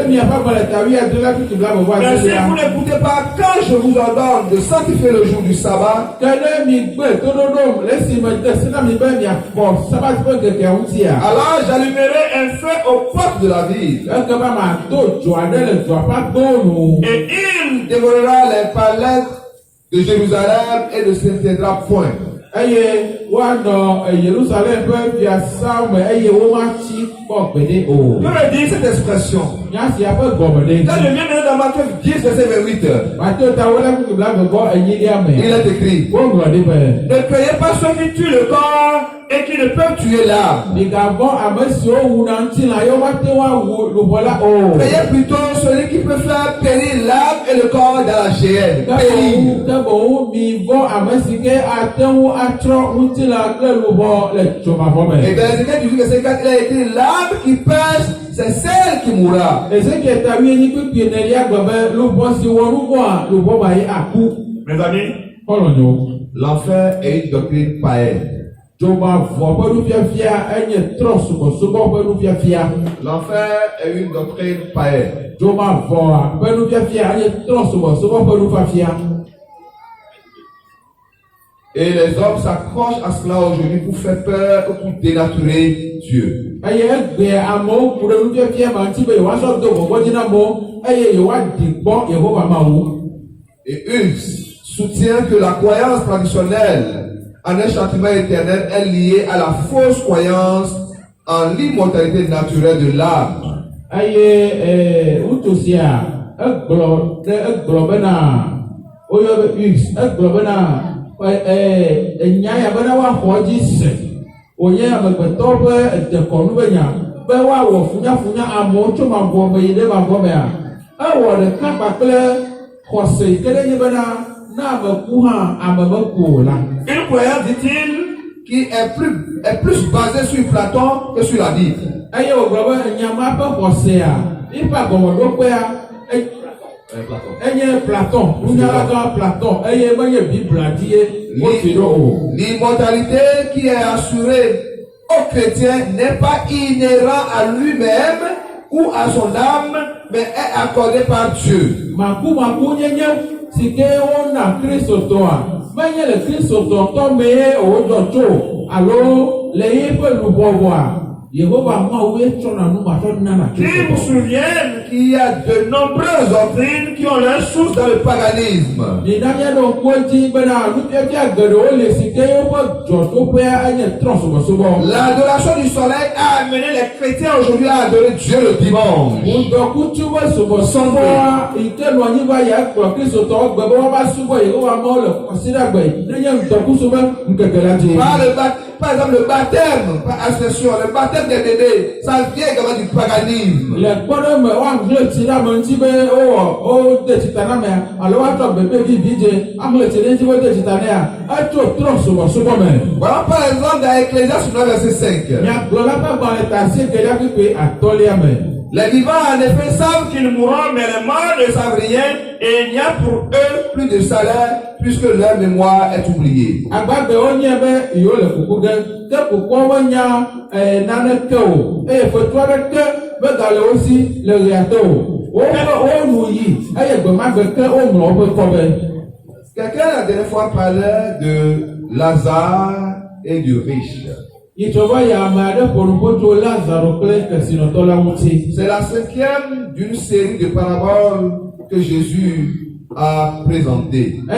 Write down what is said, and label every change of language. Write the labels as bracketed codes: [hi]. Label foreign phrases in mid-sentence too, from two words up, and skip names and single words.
[fr] Mais si vous n'écoutez pas, quand je vous ordonne de sanctifier le jour du sabbat, alors j'allumerai un feu aux portes de la ville. Et il dévorera les palettes de Jérusalem et ne s'éteindra point. [ee] eye woanɔ Yerusalem ƒe fiasã me eye womatsi kpɔ gbeɖe o. [fr] Que veut dire cette expression? [ee] Nya sia ƒe gɔme ɖe. [fr] Dans le bien-aimé dans Matthieu 10, verset 28, [ee] Matthieu ta wole kuku bla gbɔgbɔ enyilia [fr] il [ee] me. [fr] est écrit: [ee] Woŋlɔ ɖi be. [fr] ne craignez pas ceux qui tuent le corps et qui ne peuvent tuer l'âme. [ee] Migavɔ ame siwo wuna ŋutilã yewo mate ŋu awu luʋɔ la o. [fr] Craignez plutôt celui qui peut faire périr l'âme et le corps dans la géhenne. Périr. [ee] Ke boŋ mivɔ ame si ke ate ŋu atrɔ ŋutilã kple luʋɔ le dzomavɔ me. [fr] Et dans Ézéchiel 18, verset 4, il a écrit: l'âme qui pêche, c'est celle qui mourra. [ee] Ezekiel ta wienyi kpekpe nelia gbe be luʋɔ si wɔ nu vɔa luʋɔ ma yi aku. [fr] Mes amis, [ee] Kɔlɔnyo. [fr] l'enfer est une doctrine païenne. [ee] Dzomavɔ ƒe nufiafia enye trɔ subɔsubɔ ƒe nufiafia. [fr] L'enfer est une doctrine païenne. [ee] Dzomavɔa ƒe nufiafia enye trɔ subɔsubɔ ƒe nufiafia. [fr] Et les hommes s'accrochent à cela aujourd'hui pour faire peur ou pour dénaturer Dieu. [ee] Eye egbe amewo ku ɖe nufiafia ma ŋuti be yewoasɔ do gbɔgbɔ dzi na amewo eye yewoaɖi gbɔ Yehowa Mawu. [fr] Et Hughes soutient que la croyance traditionnelle en un châtiment éternel est liée à la fausse croyance en l'immortalité naturelle de l'âme. [ee] Eye ŋutsu sia egblɔ bena woyɔ be Hughes egblɔ bena enya ya bena woaxɔ dzi se wònye amegbetɔwo ƒe dekɔnu be nya be woawɔ funyafunya amewo tso mavɔ me yi ɖe mavɔ mea ewɔ ɖeka kpakple xɔse yi ke ɖe nye bena na ame ku hã ame meku o la. [fr] Une croyance, dit-il, qui est plus basée sur Platon que sur la Bible. [ee] Eye wògblɔ be nyama ƒe xɔsea yiƒe agɔmɔɖoƒea enye Platon, nunyalagã Platon eye menye Biblia dzi wofi ɖo o. [fr] L'immortalité qui est assurée au chrétien n'est pas inhérent à lui-même ou à son âme, mais est accordée par Dieu. [ee] Maku nyenye si ke wona kristotɔa menye le kristotɔ mee wòdzɔ tso alo le yiƒe luʋɔʋɔa Yehowa Mawu etsɔna nu maƒe nana [fr] Qui vous souviennent qu'il y a de nombreuses doctrines qui ont leur source dans le paganisme. [ee] Minanya ɖo ŋkuwo dzi bena nufiafia geɖewo le si ke woƒe dzɔɖoƒea enye trɔ subɔsubɔ. [fr] L'adoration du soleil a amené les chrétiens aujourd'hui à adorer Dieu le dimanche. [ee] Ŋdɔkutsu ƒe subɔsubɔa yi ke nɔ anyi va ya kplɔ kristotɔwo gbe be woava subɔ Yehowa Mawu le kɔsiɖagbe nenye ŋdɔkutsu ƒe ŋkeke la dzi. [fr] Par exemple, le baptême par ascension, le baptême des bébés, ça vient également du paganisme. [ee] Le kpɔɖe me woagblẽ tsi ɖe ame ŋuti be wode tsita na mea alo woatrɔ bebe vivi dze amle tsi ɖe ŋuti wode tsita nea etso trɔ subɔsubɔ me. [fr] Voilà par exemple dans Ecclésiaste 9 verset 5. [ee] Miagblɔ la ƒe agbalẽ ta asiekelia kpekpe atɔ̃lia me. [fr] Les vivants en effet savent qu'ils mourront, mais les morts ne savent rien et il n'y a pour eux plus de salaire puisque leur mémoire est oubliée. [ee] Agbagbewo nye be yewo le kuku ge ke kukua menya naneke o eye fetu aɖeke megale wo si le ɣea te o. Wonu yi eye gbe ma gbe ke woŋlɔ woƒe kɔbe. [fr] Quelqu'un la dernière fois parlait de Lazare et du riche. C'est la cinquième d'une série de paraboles que Jésus a présentées.